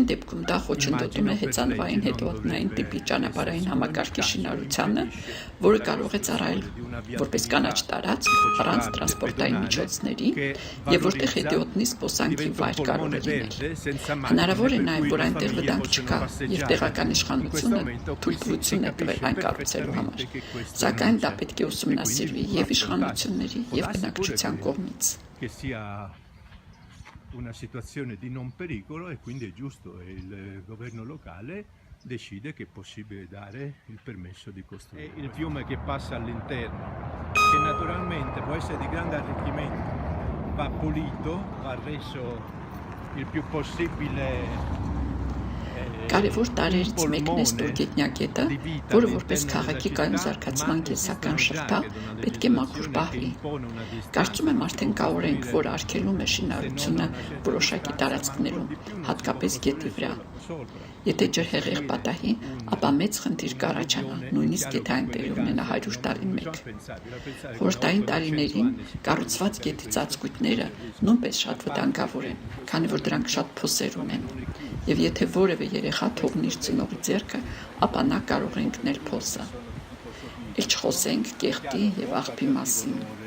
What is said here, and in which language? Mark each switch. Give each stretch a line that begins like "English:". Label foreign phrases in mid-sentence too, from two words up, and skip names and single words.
Armenian: դեպքում դա խոչընդոտում է հեծանվային հետևողնային տիպի ճանապարհային համակարգի շինարարությանը, որը կարող է ծառայել որպես կանաչ տարածք առանց տրանսպորտային միջոցների եւ որտեղ հետիոտնի զբոսանքի վայր կարող է լինել։ Հնարավոր է նաեւ, որ այնտեղ վտանգ չկա եւ տեղական իշխանությունը թույլտվություն է տվել այն կառուցելու համար, սակայն դա պետք է ուսումնասիրվի եւ իշխանությունների եւ բնակչության կողմից։
Italian: Una situazione di non pericolo e quindi è giusto e il governo locale decide che è possibile dare il permesso di costruire. Il fiume che passa all'interno, che naturalmente può essere di grande arricchimento, va pulito, va reso il più possibile.
Armenian: Կարևոր տարերից մեկն է Ստորգետնյա գետը, որը որպես քաղաքի կայուն զարգացման կենսական շղթա պետք է մաքուր պահվի։ Կարծում եմ արդեն կարող ենք, որ արգելում է շինարարությունը որոշակի տարածքներում, հատկապես գետի վրա։ Եթե ջրհեղեղ պատահի, ապա մեծ խնդիր կառաջանա, նույնիսկ եթե այնտեղ ունենա 100 տարին մեկ։ Խորհրդային տարիներին կառուցված գետի ծածկույթները նույնպես շատ վտանգավոր են, քանի որ դրանք շատ փոսեր ունեն։ Եվ եթե որևէ երեխա թողնի իր ծնողի ձեռքը, ապա նա կարող է ընկնել փոսը։ Էլ չխոսենք կեղտի եւ աղբի մասին։